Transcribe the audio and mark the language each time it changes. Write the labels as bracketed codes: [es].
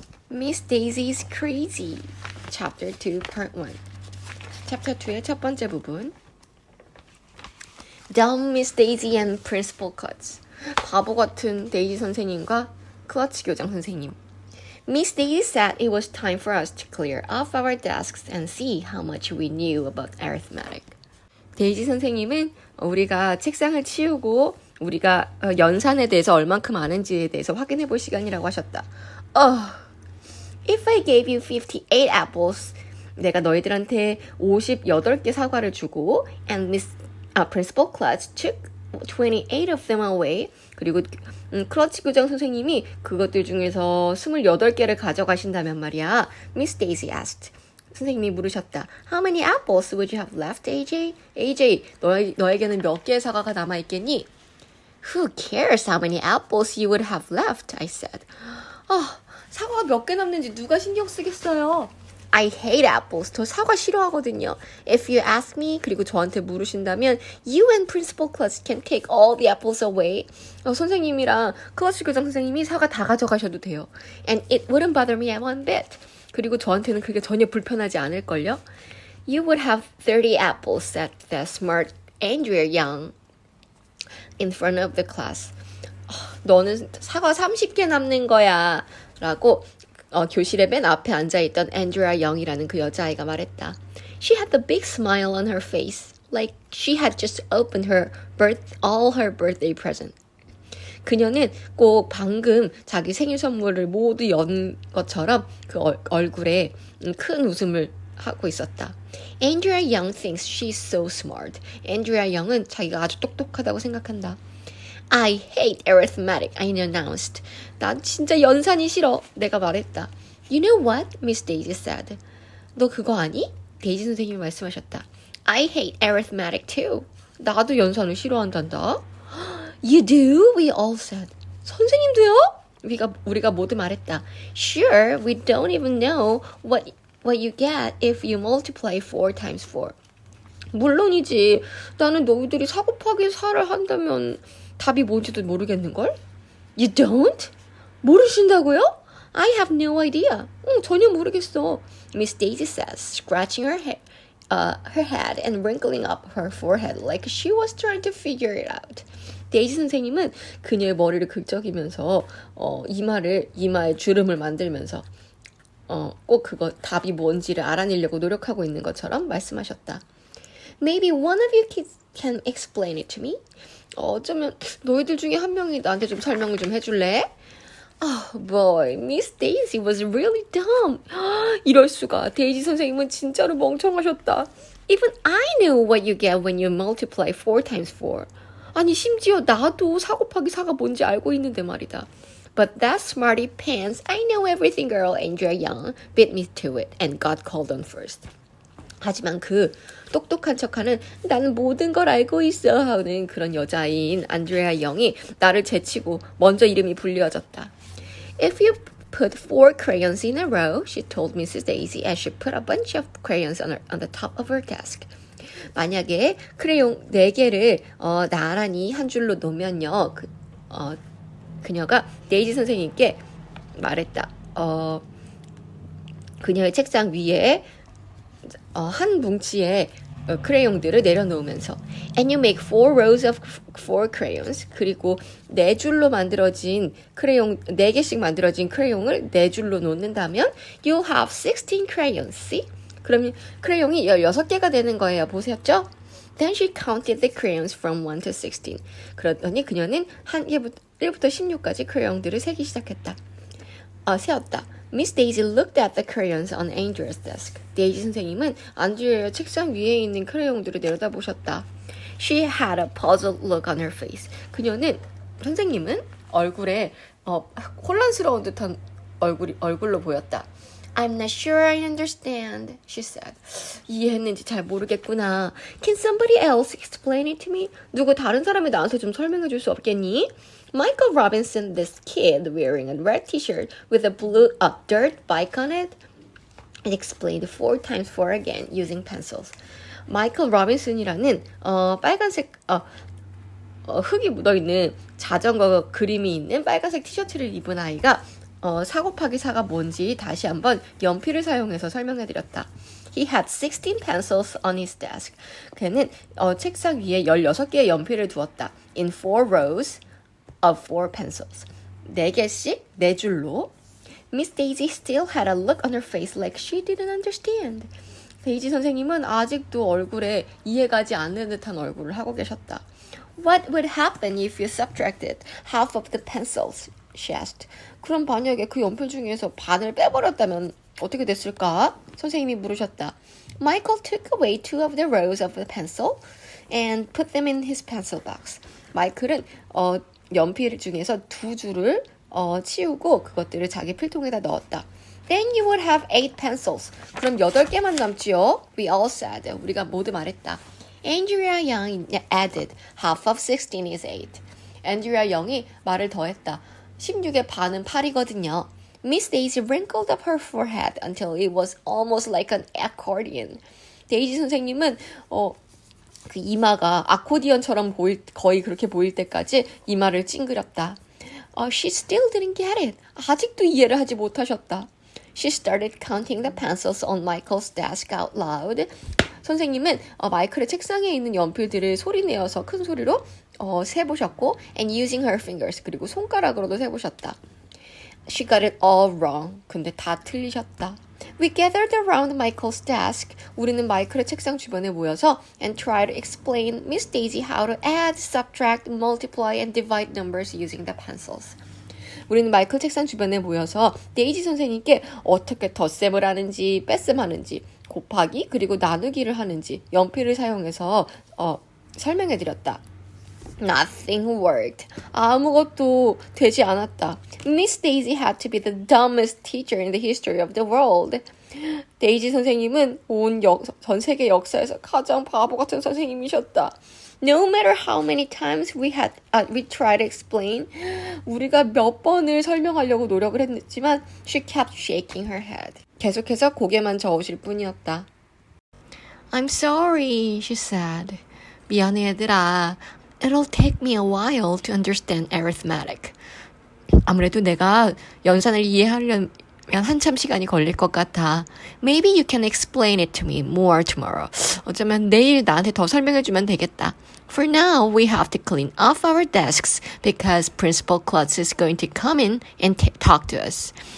[en] Miss Daisy's Crazy Chapter 2 Part 1 [ko] Chapter 2의 첫 번째 부분 [en] Dumb Miss Daisy and Principal Klutz [ko] 바보 같은 데이지 선생님과 클러치 교장 선생님 [en] Miss Daisy said it was time for us to clear off our desks and see how much we knew about arithmetic. [ko] 데이지 선생님은 우리가 책상을 치우고 우리가 연산에 대해서 얼만큼 아는지에 대해서 확인해 볼 시간이라고 하셨다. [en] If I gave you 58 apples, [ko] 내가 너희들한테 58개 사과를 주고 [en] and Principal Klutz took 28 of them away. [ko] 그리고 클러치 교장 선생님이 그것들 중에서 28개를 가져가신다면 말이야. [en] Miss Daisy asked. [ko] 선생님이 물으셨다. [en] How many apples would you have left, AJ? [ko] AJ, 너에게는 몇 개의 사과가 남아있겠니? [en] Who cares how many apples you would have left? I said. [ko] 사과가 몇 개 남는지 누가 신경 쓰겠어요? [en] I hate apples. [ko] 저 사과 싫어하거든요. [en] If you ask me, [ko] 그리고 저한테 물으신다면 [en] You and Principal Klutz can take all the apples away. [ko] 선생님이랑 클러치 교장 선생님이 사과 다 가져가셔도 돼요. [en] And it wouldn't bother me one bit. [ko] 그리고 저한테는 그게 전혀 불편하지 않을걸요? [en] You would have 30 apples, said the smart Andrea Young in front of the class. [ko] 너는 사과 30개 남는 거야. 라고 교실의 맨 앞에 앉아있던 앤드리아 영이라는 그 여자아이가 말했다. [en] She had the big smile on her face, like she had just opened all her birthday present. [ko] 그녀는 꼭 방금 자기 생일 선물을 모두 연 것처럼 그 얼굴에 큰 웃음을 하고 있었다. [en] Andrea Young thinks she's so smart. [ko] 앤드리아 영은 자기가 아주 똑똑하다고 생각한다. [en] I hate arithmetic, I announced. [ko] 난 진짜 연산이 싫어. 내가 말했다. [en] You know what? Miss Daisy said. [ko] 너 그거 아니? 데이지 선생님이 말씀하셨다. [en] I hate arithmetic too. [ko] 나도 연산을 싫어한단다. [en] You do? We all said. [ko] 선생님도요? 우리가 모두 말했다. [en] Sure, we don't even know what you get if you multiply 4 times 4. [ko] 물론이지. 나는 너희들이 4 곱하기 4를 한다면 답이 뭔지도 모르겠는걸? [en] You don't? [ko] 모르신다고요? [en] I have no idea. [ko] 전혀 모르겠어. [en] Miss Daisy says, scratching her head and wrinkling up her forehead like she was trying to figure it out. [ko] 데이지 선생님은 그녀의 머리를 긁적이면서 이마에 주름을 만들면서 꼭 그거 답이 뭔지를 알아내려고 노력하고 있는 것처럼 말씀하셨다. [en] Maybe one of you kids can explain it to me? [ko] 어쩌면 너희들 중에 한 명이 나한테 좀 설명을 좀 해줄래? [en] Boy, Miss Daisy was really dumb. [ko] 이럴 수가. 데이지 선생님은 진짜로 멍청하셨다. [en] Even I know what you get when you multiply 4 times 4. [ko] 아니 심지어 나도 4 곱하기 4가 뭔지 알고 있는데 말이다. [en] But that smarty pants, I know everything girl, Andrea Young, beat me to it and got called on first. [ko] 하지만 그 똑똑한 척하는 나는 모든 걸 알고 있어 하는 그런 여자인 안드레아 영이 나를 제치고 먼저 이름이 불려졌다. [en] If you put 4 crayons in a row, she told Mrs. Daisy as she put a bunch of crayons on the top of her desk. [ko] 만약에 크레용 4개를 나란히 한 줄로 놓으면요. 그녀가 데이지 선생님께 말했다. 그녀의 책상 위에 한 뭉치의 크레용들을 내려놓으면서 [en] And you make 4 rows of 4 crayons. [ko] 그리고 4줄로 만들어진 크레용 4개씩 만들어진 크레용을 4줄로 놓는다면 [en] You'll have 16 crayons. See? [ko] 그럼 크레용이 16개가 되는 거예요. 보셨죠? [en] Then she counted the crayons from 1 to 16. [ko] 그러더니 그녀는 1부터 16까지 크레용들을 세기 시작했다. 세었다. [en] Miss Daisy looked at the crayons on Andrea's desk. [ko] 데이지 선생님은 안드레아 책상 위에 있는 크레용들을 내려다보셨다. [en] She had a puzzled look on her face. [ko] 선생님은 얼굴에 혼란스러운 듯한 얼굴로 보였다. [en] I'm not sure I understand, she said. [ko] 이해했는지 잘 모르겠구나. [en] Can somebody else explain it to me? [ko] 누구 다른 사람이 나한테 좀 설명해 줄 수 없겠니? [en] Michael Robinson, this kid wearing a red t-shirt with a dirt bike on it, and explained 4 times 4 again using pencils. [ko] 마이클 로빈슨이라는 빨간색 흙이 묻어있는 자전거 그림이 있는 빨간색 티셔츠를 입은 아이가 사 곱하기 4가 뭔지 다시 한번 연필을 사용해서 설명해드렸다. [en] He had 16 pencils on his desk. [ko] 그는 책상 위에 16개의 연필을 두었다. [en] In 4 rows of 4 pencils. [ko] 4개씩 4줄로. [en] Miss Daisy still had a look on her face like she didn't understand. [ko] 데이지 선생님은 아직도 얼굴에 이해가지 않는 듯한 얼굴을 하고 계셨다. [en] What would happen if you subtracted half of the pencils? She asked. [ko] 그럼 만약에 그 연필 중에서 반을 빼버렸다면 어떻게 됐을까? 선생님이 물으셨다. [en] Michael took away 2 of the rows of the pencil and put them in his pencil box. [ko] 마이클은 연필 중에서 2줄을 치우고 그것들을 자기 필통에다 넣었다. [en] Then you would have 8 pencils. [ko] 그럼 8개만 남지요? [en] We all said. [ko] 우리가 모두 말했다. [en] Andrea Young added, half of 16 is 8. [ko] Andrea Young이 말을 더했다. 16의 반은 8이거든요. [en] Miss Daisy wrinkled up her forehead until it was almost like an accordion. [ko] 데이지 선생님은 그 이마가 아코디언처럼 거의 그렇게 보일 때까지 이마를 찡그렸다. [en] She still didn't get it. [ko] 아직도 이해를 하지 못하셨다. [en] She started counting the pencils on Michael's desk out loud. [ko] 선생님은 마이클의 책상에 있는 연필들을 소리내어서 큰 소리로 세보셨고 [en] and using her fingers [ko] 그리고 손가락으로도 세보셨다. [en] She got it all wrong. [ko] 근데 다 틀리셨다. [en] We gathered around Michael's desk. [ko] 우리는 마이클의 책상 주변에 모여서 [en] and tried to explain Miss Daisy how to add, subtract, multiply and divide numbers using the pencils. [ko] 우리는 마이클 책상 주변에 모여서 데이지 선생님께 어떻게 덧셈을 하는지 뺄셈하는지 곱하기 그리고 나누기를 하는지 연필을 사용해서 설명해드렸다. [en] Nothing worked. [ko] 아무것도 되지 않았다. [en] Miss Daisy had to be the dumbest teacher in the history of the world. [ko] 데이지 선생님은 전 세계 역사에서 가장 바보 같은 선생님이셨다. [en] No matter how many times we tried to explain, [ko] 우리가 몇 번을 설명하려고 노력을 했지만 [en] she kept shaking her head. [ko] 계속해서 고개만 저으실 뿐이었다. [en] I'm sorry, she said. [ko] 미안해 얘들아. [en] It'll take me a while to understand arithmetic. [ko] 아무래도 내가 연산을 이해하려면 한참 시간이 걸릴 것 같아. [en] Maybe you can explain it to me more tomorrow. [ko] 어쩌면 내일 나한테 더 설명해주면 되겠다. [en] For now, we have to clean off our desks because Principal Klutz is going to come in and talk to us.